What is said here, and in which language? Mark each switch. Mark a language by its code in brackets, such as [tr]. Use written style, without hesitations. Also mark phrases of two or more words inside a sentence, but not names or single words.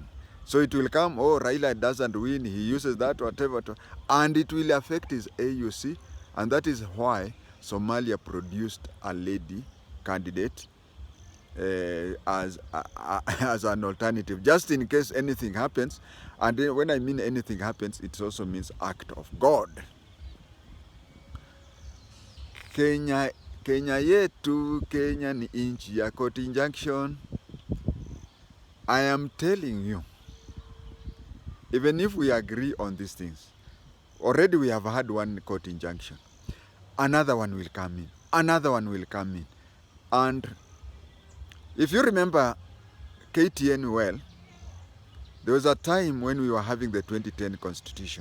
[en] So it will come, oh, Raila doesn't win, he uses that, whatever, and it will affect his AUC, and that is why Somalia produced a lady candidate as an alternative, just in case anything happens. And when I mean anything happens, it also means act of God. [mer] Kenya yetu, Kenya ni inchi ya [en] court injunction. I am telling you, even if we agree on these things, already we have had one court injunction. Another one will come in. Another one will come in. And if you remember KTN well, there was a time when we were having the 2010 constitution.